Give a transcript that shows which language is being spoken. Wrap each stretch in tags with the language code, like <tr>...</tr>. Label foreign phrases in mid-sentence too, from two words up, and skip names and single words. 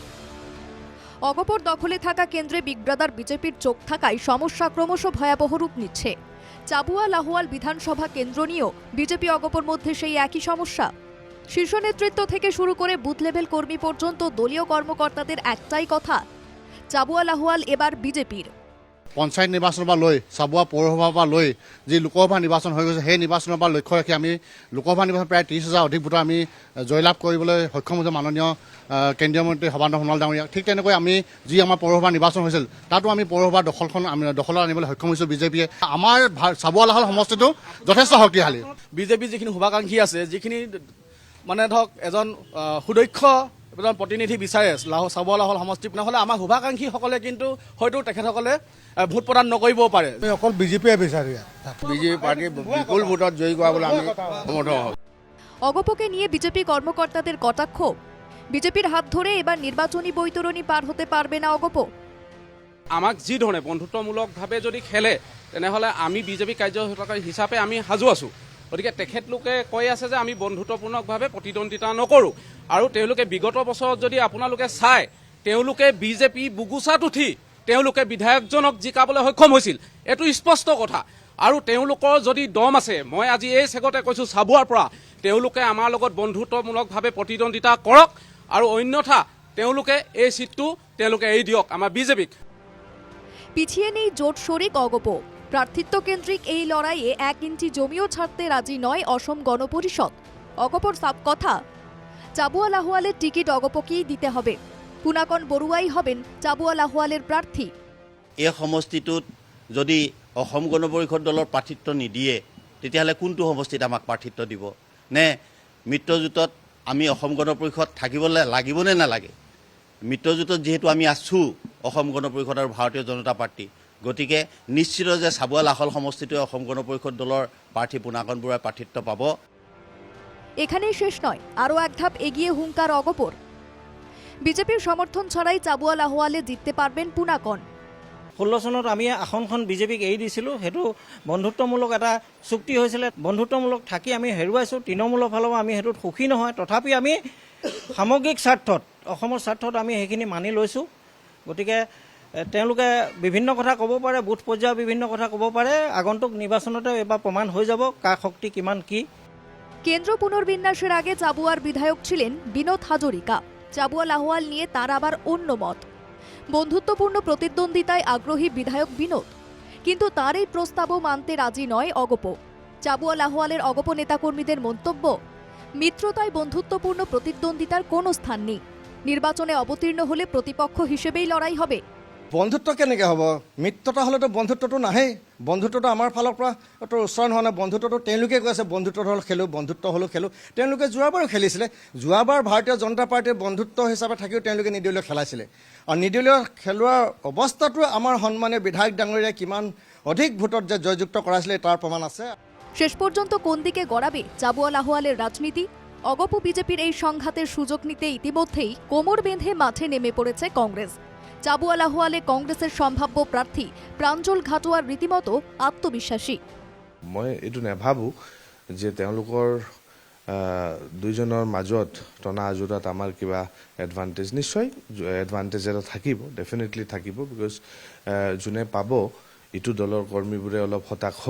<bn>অগপর দখলে থাকা কেন্দ্রে</bn> <en>big brother</en> <bn>বিজেপির চোখ থাকায় সমস্যা ক্রমশ ভয়াবহ রূপ নিচ্ছে। চাবুয়া লাহোয়াল বিধানসভা কেন্দ্র নিয়েও বিজেপি অগপর মধ্যে সেই একই সমস্যা। শীর্ষ নেতৃত্ব থেকে শুরু করে</bn> <en>booth level</en> <bn>কর্মী পর্যন্ত দলীয় কর্মকর্তাদের একটাই কথা, চাবুয়া লাহোয়াল এবার বিজেপির।</bn> <as>পঞ্চায়ত নিৰ্বাচনৰ পৰা লৈ চাবুৱা পৌৰসভাৰ পৰা লৈ যি লোকসভা নিৰ্বাচন হৈ গৈছে সেই নিৰ্বাচনৰ পৰা লক্ষ্য ৰাখি আমি লোকসভা নিৰ্বাচন প্ৰায় 30,000 অধিক ভোটৰ আমি জয়লাভ কৰিবলৈ সক্ষম হৈছে মাননীয় কেন্দ্ৰীয় মন্ত্ৰী সৰ্বানন্দ সোণোৱাল ডাঙৰীয়া। ঠিক তেনেকৈ আমি যি আমাৰ পৌৰসভা নিৰ্বাচন হৈছিল তাতো আমি পৌৰসভাৰ দখলত আনিবলৈ সক্ষম হৈছোঁ বিজেপিয়ে। আমাৰ চাবুৱা লাহোৱাল সমষ্টিটো যথেষ্ট শক্তিশালী। বিজেপি যিখিনি শুভাকাংক্ষী আছে, যিখিনি মানে ধৰক এজন সুদক্ষ এজন প্ৰতিনিধি বিচাৰে চাবুৱা লাহোৱাল সমষ্টিত, নহ'লে আমাৰ শুভাকাংক্ষীসকলে কিন্তু হয়তো তেখেতসকলে ভোট প্ৰদান নকৰিবও পাৰে। অকল বিজেপিয়ে বিচাৰে, বিজেপি পাৰ্টি বিপুল ভোটত জয়ী কৰাবলৈ আমি সমৰ্থ হওঁ।</as> <bn>অগপকে নিয়ে বিজেপি কর্মকর্তাদের কটাক্ষ। বিজেপির হাত ধরে এবার নির্বাচনী বৈতরণী পার হতে পারবে না অগপ।</bn> <as>আমাক যি ধৰণে বন্ধুত্বমূলকভাৱে যদি খেলে তেনেহ'লে আমি বিজেপি কাৰ্যকৰ্তা হিচাপে আমি সাজু আছোঁ। গতিকে তেখেতলোকে কৈ আছে যে আমি বন্ধুত্বপূৰ্ণভাৱে প্ৰতিদ্বন্দ্বিতা নকৰোঁ, আৰু তেওঁলোকে বিগত বছৰত যদি আপোনালোকে চায় তেওঁলোকে বিজেপি বুগুচাত উঠি তেওঁলোকে বিধায়কজনক জিকাবলৈ সক্ষম হৈছিল, এইটো স্পষ্ট কথা। আৰু তেওঁলোকৰ যদি দম আছে, মই আজি এই চেগতে কৈছোঁ চাবুৱাৰ পৰা, তেওঁলোকে আমাৰ লগত বন্ধুত্বমূলকভাৱে প্ৰতিদ্বন্দ্বিতা কৰক, আৰু অন্যথা তেওঁলোকে এই চিটটো তেওঁলোকে এৰি দিয়ক আমাৰ বিজেপিক।</as> <bn>পিছিয়ে নেই জোট শরিক অগপ। প্রার্থিত্ব কেন্দ্রিক এই লড়াইয়ে 1 ইঞ্চি জমিও ছাড়তে রাজি নয় অসম গণপরিষদ। অগপর সাপ কথা, চাবুয়া লাহোয়ালের টিকিট অগপকেই দিতে হবে। পুনাকন বড়ুয়াই হবেন চাবুয়া লাহোয়ালের প্রার্থী।</bn> <as>এই সমষ্টিটোত যদি অসম গণ পৰিষদ দলৰ প্ৰাৰ্থিত্ব নিদিয়ে তেতিয়াহ'লে কোনটো সমষ্টিত আমাক প্ৰাৰ্থিত্ব দিব? নে মিত্ৰজোঁটত আমি অসম গণ পৰিষদ থাকিবলৈ লাগিবনে নালাগে? মিত্ৰজোঁটত যিহেতু আমি আছোঁ অসম গণ পৰিষদ আৰু ভাৰতীয় জনতা পাৰ্টি, গতিকে নিশ্চিত যে চাবুৱা লাহোৱাল সমষ্টিটোৱে অসম গণ পৰিষদ দলৰ প্ৰাৰ্থী পুনাকন বৰুৱাই প্ৰাৰ্থিত্ব পাব।</as> <bn>এখানেই শেষ নয়, আরও এক ধাপ এগিয়ে হুঙ্কার অগপর। বিজেপির সমর্থন ছাড়াই চাবুয়া লাহোয়ালে জিততে পারবেন পুনাকন।</bn> <as>16 চনত আমি আসনখন বিজেপিক এৰি দিছিলোঁ, সেইটো বন্ধুত্বমূলক এটা চুক্তি হৈছিলে। বন্ধুত্বমূলক থাকি আমি হেৰুৱাইছোঁ, তৃণমূলৰ ফালৰ পৰা আমি সেইটোত সুখী নহয়। তথাপি আমি সামগ্ৰিক স্বাৰ্থত, অসমৰ স্বাৰ্থত আমি সেইখিনি মানি লৈছোঁ। গতিকে তেওঁলোকে বিভিন্ন কথা ক'ব পাৰে, বুথ পৰ্যায়ৰ বিভিন্ন কথা ক'ব পাৰে। আগন্তুক নিৰ্বাচনতে এবাৰ প্ৰমাণ হৈ যাব কাৰ শক্তি কিমান কি।</as> <bn>কেন্দ্র পুনর্বিন্যাসের আগে চাবুয়ার বিধায়ক ছিলেন বিনোদ হাজরিকা। চাবুয়া লাহোয়াল নিয়ে তার আবার অন্য মত। বন্ধুত্বপূর্ণ প্রতিদ্বন্দ্বিতায় আগ্রহী বিধায়ক বিনোদ, কিন্তু তার এই প্রস্তাবও মানতে রাজি নয় অগপ। চাবুয়া লাহোয়ালের অগপ নেতাকর্মীদের মন্তব্য, মিত্রতায় বন্ধুত্বপূর্ণ প্রতিদ্বন্দ্বিতার কোনো স্থান নেই। নির্বাচনে অবতীর্ণ হলে প্রতিপক্ষ হিসেবেই লড়াই হবে।</bn> <as>বন্ধুত্ব কেনেকৈ হ'ব? মিত্ৰতা হ'লেতো বন্ধুত্বটো নাহেই। বন্ধুত্বটো আমাৰ ফালৰ পৰা উচ্চাৰণ হোৱা নাই। বন্ধুত্বটো তেওঁলোকে কৈ আছে বন্ধুত্ব হ'ল খেলোঁ, বন্ধুত্ব হ'লেও খেলোঁ। তেওঁলোকে যোৱাবাৰো খেলিছিলে। যোৱাবাৰ ভাৰতীয় জনতা পাৰ্টীৰ বন্ধুত্ব হিচাপে থাকিও তেওঁলোকে নিৰ্দলীয় খেলাইছিলে। আৰু নিৰ্দলীয় খেলোৱাৰ অৱস্থাটো আমাৰ সন্মানীয় বিধায়ক ডাঙৰীয়াই কিমান অধিক ভোটত যে জয়যুক্ত কৰাইছিলে তাৰ প্ৰমাণ আছে।</as> <bn>শেষ পর্যন্ত কোন দিকে গড়াবে চাবুয়া লাহোয়ালের রাজনীতি? অগপ বিজেপির এই সংঘাতের সুযোগ নিতে ইতিমধ্যেই কোমর বেঁধে মাঠে নেমে পড়েছে কংগ্রেস। চাবুয়া লাহোয়ালে কংগ্রেসের সম্ভাব্য প্রার্থী প্রাঞ্জল ঘাটোয়ার রীতিমতো আত্মবিশ্বাসী।</bn> <as>মই এইটো নাভাবোঁ যে তেওঁলোকৰ দুইজনৰ মাজত টনা আজোৰাত আমাৰ কিবা এডভান্টেজ, নিশ্চয় এডভান্টেজ এটা থাকিব, ডেফিনেটলি থাকিব। বিকজ যোনে পাব ইটো দলৰ কৰ্মীবোৰে অলপ হতাশ হ'ব।</as>